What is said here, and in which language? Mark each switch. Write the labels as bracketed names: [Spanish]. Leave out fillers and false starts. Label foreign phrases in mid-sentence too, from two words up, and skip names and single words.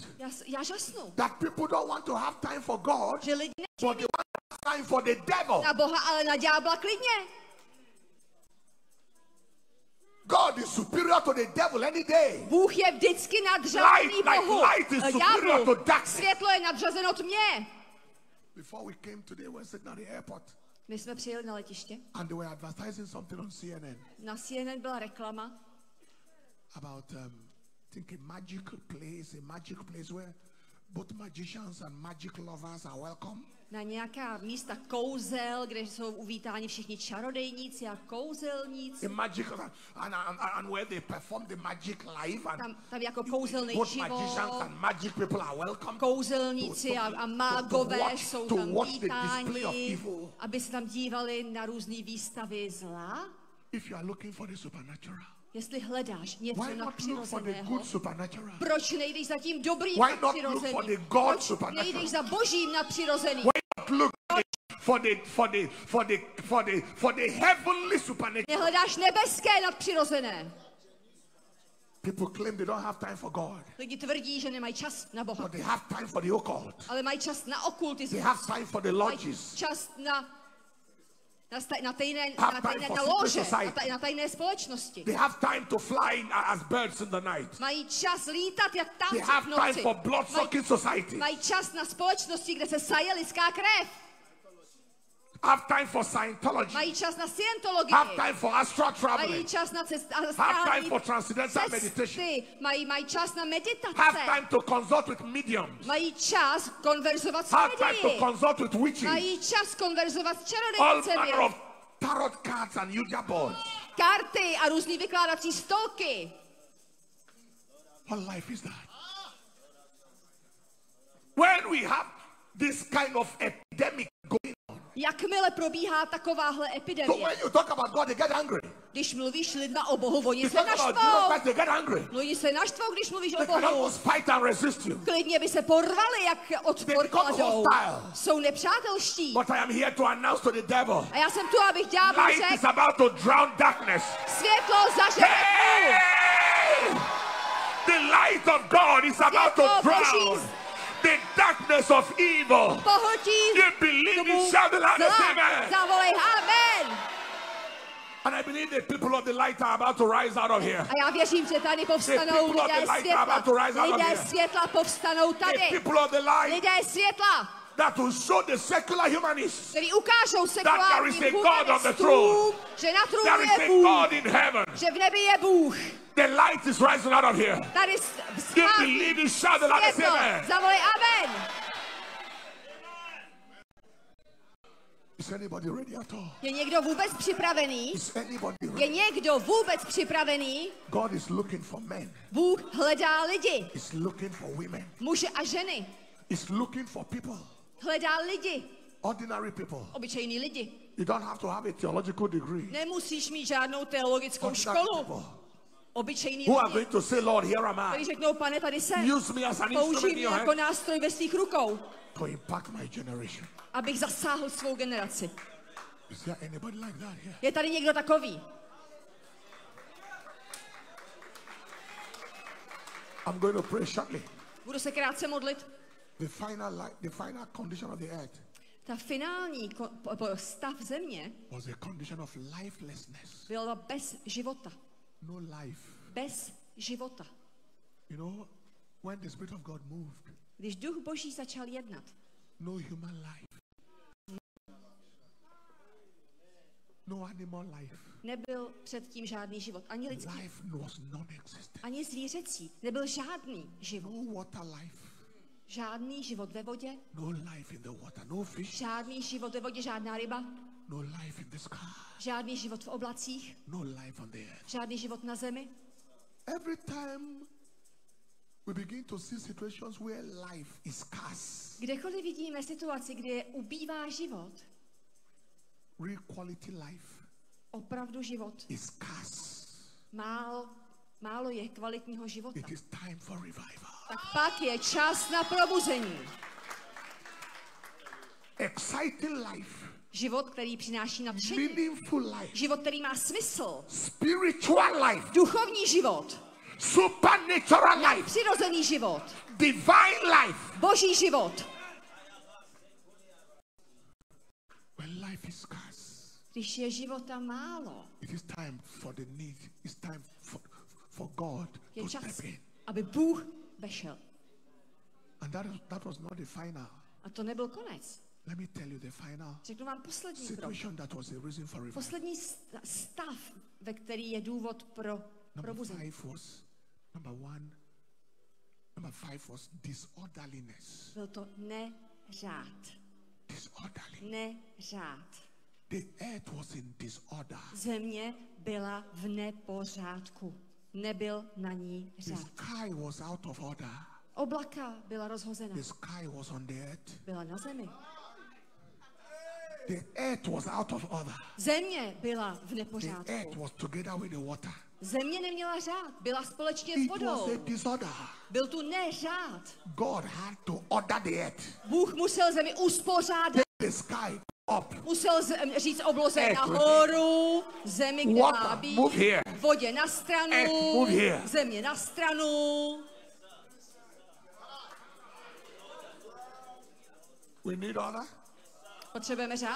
[Czech] Já žasnu, [English] that people don't want to have time for God, [Czech] že lidi [English] but they want to have time for the devil. [Czech] na Boha, ale na ďábla klidně. [English] God God is superior to the devil any day. [Czech] Bůh je vždycky nadřazený Bohu. [English] Light is superior to darkness. [Czech] Světlo je nadřazeno tmě. [English] Before we came today, we were sitting at the airport. [Czech] My jsme přijeli na letiště. [English] And they were advertising something on CNN. [Czech] Na CNN byla reklama. [English] About, I think a magical place where both magicians and magic lovers are welcome. [Czech] Na nějaká místa kouzel, kde jsou uvítáni všichni čarodejníci a kouzelníci. [English] A magical and where they perform the magic live and [Czech] tam jako kouzelný [English] both [Czech] život. [English] magicians and magic people are welcome. [Czech] Kouzelníci a mágové jsou tam vítáni, [English] evil. [Czech] aby se tam dívali na různé výstavy zla. [English] If you are looking for the supernatural, [Czech] jestli hledáš něco [English] why not look for the [Czech] nadpřirozeného, [English] good supernatural? [Czech] proč nejdeš za tím dobrým [English] Why not look [Czech] nadpřirozeným? [English] for the God [Czech] Proč [English] supernatural? [Czech] nejdeš za božím nadpřirozeným? [English] Why not look for the heavenly supernatural? [Czech] Nehledáš nebeské nadpřirozené. [English] People claim they don't have time for God, [Czech] Lidi tvrdí, že nemají čas na Boha, [English] but they have time for the occult. [Czech] ale mají čas na [English] They [Czech] okultismus. [English] have time for the [Czech] Mají [English] lodges. [Czech] čas na [English] for [Czech] lože, na tajné společnosti. [English] They have time to fly as birds in the night. [Czech] Mají čas lítat jak [English] They [Czech] ptáci [English] have [Czech] v [English] time [Czech] noci. [English] for blood-sucking society. [Czech] Mají čas na společnosti, kde se saje lidská krev. [English] Have time for Scientology. [Czech] Mají čas na scientologii. [English] Have time for astral [Czech] Mají [English] traveling. [Czech] čas na [English] Have time for transcendental meditation. [Czech] cesty. Mají čas na meditace. [English] Have time to consult with mediums. [Czech] Mají čas konverzovat s [English] Have time to [Czech] médii. [English] consult with witches. [Czech] Mají čas konverzovat s [English] All [Czech] čarodějnicemi. [English] manner of tarot cards and Ouija boards. [Czech] Karty a různý vykládací stolky. [English] What life is that? When we have this kind of epidemic going on, [Czech] Jakmile probíhá takováhle [English] so [Czech] epidemie, [English] when you talk about God, they get angry. [Czech] když mluvíš s lidma o Bohu, oni [English] You [Czech] se [English] talk about Jesus [Czech] naštvou. [English] Christ, they get angry. [Czech] Oni se naštvou, když mluvíš o [English] They can [Czech] Bohu. [English] almost fight and resist you. [Czech] Klidně by se porvali, jak odpor [English] They become [Czech] kladou. [English] hostile. [Czech] Jsou nepřátelští. [English] But I am here to announce to the devil, [Czech] A já jsem tu, abych ďáblu [English] light is [Czech] řekl, [English] about to drown darkness. [Czech] světlo zažene tmu. Hey! [English] The light of God is about to [Czech] Světlo [English] drown [Czech] Boží [English] the darkness of evil. [Czech] pohltí [English] You believe [Czech] tmu [English] it, shout the loudest [Czech] zla. [English] amen. [Czech] Zavolej amen. [English] And I believe the people of the light are about to rise out of here. [Czech] A já věřím, že tady [English] The [Czech] povstanou [English] people of the [Czech] lidé [English] light are about to [Czech] světla. [English] rise out of [Czech] Lidé [English] here. [Czech] světla povstanou [English] The [Czech] tady. [English] people of the light [Czech] Lidé světla, [English] that will show the secular humanists [Czech] který ukážou [English] there is a [Czech] sekulárním [English] God on the [Czech] humanistům, že na trůnu [English] there is [Czech] je [English] a [Czech] Bůh, [English] God in heaven. [Czech] že v nebi je Bůh. [English] The light is rising out of here. [Czech] Tady [English] You [Czech] vzchází [English] believe it, shout the loudest [Czech] světlo. [English] amen. [Czech] Zavolej amen. [English] Is anybody ready at all? [Czech] Je někdo vůbec připravený? [English] Is anybody [Czech] Je [English] ready? [Czech] někdo vůbec připravený? [English] God is looking for men. [Czech] Bůh hledá lidi, [English] He's looking for women. [Czech] muže a ženy. [English] He's looking for people. [Czech] Hledá lidi, [English] Ordinary people. [Czech] obyčejní lidi. [English] You don't have to have a theological degree. [Czech] Nemusíš mít žádnou teologickou [English] Ordinary [Czech] školu. [English] people [Czech] Obyčejní [English] who are [Czech] lidi, [English] going to say, Lord, here am [Czech] kteří [English] I. [Czech] řeknou, pane, tady jsem. [English] Use me as an [Czech] Použij [English] instrument in [Czech] mě [English] your [Czech] jako [English] hand [Czech] nástroj ve svých rukou, [English] to impact my generation. [Czech] abych zasáhl svou generaci. [English] Is there anybody like that here? [Czech] Je tady někdo takový? [English] I'm going to pray shortly. [Czech] Budu se krátce modlit. [English] The final condition of the earth [Czech] Ta finální stav země [English] was a condition of lifelessness. [Czech] byla bez života. [English] No life. [Czech] Bez života. [English] You know, when the Spirit of God moved, [Czech] Když duch Boží začal jednat, [English] no human life. No animal life. [Czech] nebyl předtím žádný život. Ani lidský, [English] Life was non-existent. [Czech] ani zvířecí. Nebyl žádný život. [English] No water life. [Czech] Žádný život ve vodě, [English] No life in the water. No fish. [Czech] žádný život ve vodě, žádná ryba, [English] No life in the sky. [Czech] žádný život v oblacích, [English] No life on the earth. [Czech] žádný život na zemi. [English] Every time we begin to see situations where life is scarce, [Czech] Kdekoliv vidíme situaci, kde ubývá život, [English] real quality life [Czech] opravdu život, [English] is scarce. [Czech] málo je kvalitního života, [English] It is time for revival. [Czech] tak pak je čas na probuzení. [English] Exciting life. [Czech] Život, který přináší nadšení. [English] Meaningful life. [Czech] Život, který má smysl. [English] Spiritual life. [Czech] Duchovní život. [English] Supernatural life. [Czech] Přirozený život. [English] Divine life. [Czech] Boží život. [English] When life is scarce, [Czech] Když je života málo, [English] it is time for the need. It's time for God [Czech] je to čas, [English] step in. [Czech] aby Bůh vešel. [English] And that was not the final. [Czech] A to nebyl konec. [English] Let me tell you the final [Czech] Řeknu vám poslední krok. [English] situation that was a reason for revival. [Czech] Poslední stav, ve který je důvod pro probuzení. [English] Number five was disorderliness. [Czech] Byl to neřád. Neřád. [English] The earth was in disorder. [Czech] Země byla v nepořádku. Nebyl na ní [English] The [Czech] řád. [English] sky was out of order. [Czech] Oblaka byla rozhozena. [English] The sky was on the earth. [Czech] Byla na zemi. [English] The earth was out of order. [Czech] Země byla v [English] The [Czech] nepořádku. [English] earth was together with the water. [Czech] Země neměla řád. Byla společně s [English] It was [Czech] vodou. [English] a disorder. [Czech] Byl tu neřád. [English] God had to order the earth. [Czech] Bůh musel zemi uspořádat. [English] The sky up. [Czech] Musel říct obloze [English] Earth, [Czech] nahoru, zemi, kde má [English] water, [Czech] být, [English] move here. [Czech] vodě na stranu, [English] Earth, move here. [Czech] země na stranu. [English] We need order. [Czech] Potřebujeme řád?